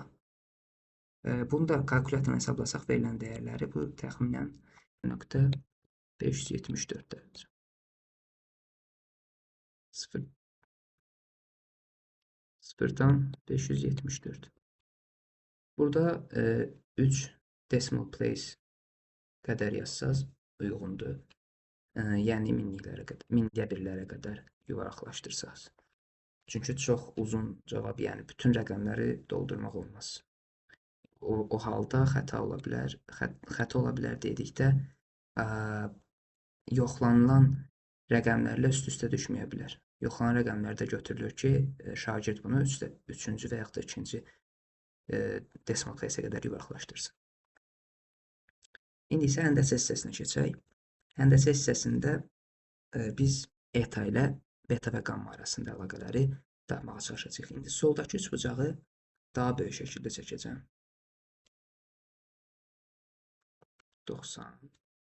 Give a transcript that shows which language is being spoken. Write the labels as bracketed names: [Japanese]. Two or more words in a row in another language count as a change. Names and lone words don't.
[Azerbaijani] Bunu da kalkulyatorla hesablasaq verilən dəyərləri bu təxminən 0.574 dərəcə. 0.574. Burada 3 [English] decimal place [Azerbaijani] qədər yazsaz uyğundur. Yəni minliyə birlərə qədər yuvaraqlaşdırsaq. Çünki çox uzun cavab, yəni bütün rəqəmləri doldurmaq olmaz. O halda xəta ola bilər. Xəta ola bilər dedikdə yoxlanılan rəqəmlərlə üst-üstə düşməyə bilər. Yoxlanan rəqəmlərdə götürülür ki, şagird bunu üçüncü və yaxud da ikinci [English] decimal place- [Azerbaijani] ə qədər yuvaraqlaşdırsın. İndi isə həndəsə hissəsinə keçək. Həndəsə hissəsində biz eta ilə beta və qamma arasında əlaqələri tapmağa çalışacağıq. İndi soldakı üçbucağı daha böyük şəkildə çəkəcəm. 90.